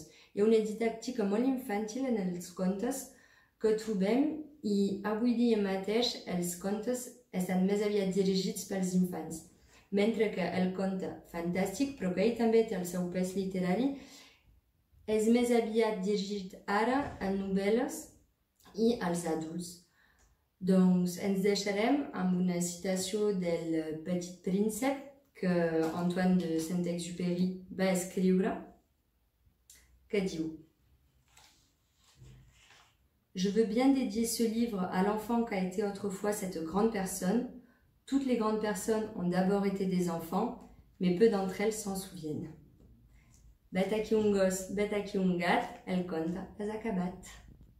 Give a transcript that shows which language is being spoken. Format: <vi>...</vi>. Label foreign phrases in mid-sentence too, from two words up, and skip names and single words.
<ca>Hi ha una didàctica molt infàntil en els contes que trobem i avui dia mateix els contes estan més aviat dirigits pels infants, mentre que el conte fantàstic, però que ell també té el seu pes literari, és més aviat dirigit ara a novel·les i als adults. Doncs ens deixarem amb una citació del Petit Príncep que Antoine de Saint-Exupéry va escriure, que diu:</ca> <fr>Je veux bien dédier ce livre à l'enfant qu'a été autrefois cette grande personne. Toutes les grandes personnes ont d'abord été des enfants, mais peu d'entre elles s'en souviennent.</fr> <ca>Vet aquí un gos, vet aquí un gat, el conte és acabat.</ca>